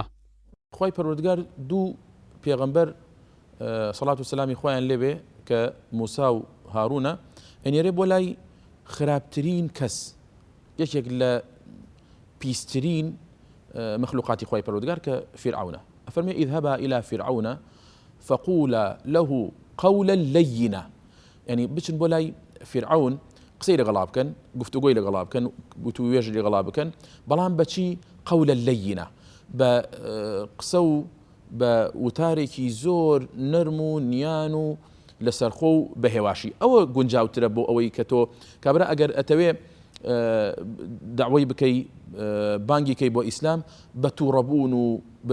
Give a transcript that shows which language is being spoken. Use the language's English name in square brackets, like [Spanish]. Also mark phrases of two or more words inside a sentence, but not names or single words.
[Central Kurdish] خی پەروەردگار دوو پێغەمبەر سەڵات و سەلامی خۆیان لێبێ کە موسا و هاڕونە ئەنێرێ بۆ لای خراپترین کەس یەکێک لە پیسترین مخلوقاتی خۆی پەروەردگار کە فرعونە ئەفەرمێ [Arabic] اذهبا إلى فرعون فقولا له قولا لينا [Central Kurdish] يعني بچن بۆ لای فرعون قسەی لەگەڵا بکەن گفتوگۆی لەگەڵا بکەن گوتووێژ لەگەڵا بکەن بەڵام بەچی [Arabic] قەولە لەیینە [Central Kurdish] بە قسە و بە وتارێکی زۆر نەرم و نیان و لەسەرخۆ و بەهێواشی ئەوە گونجاوترە بۆ ئەوەی کە تۆ کابرا ئەگەر ئەتەوێ داوای بکەی بانگی کەی بۆ ئیسلام بە تووڕەبوون و بە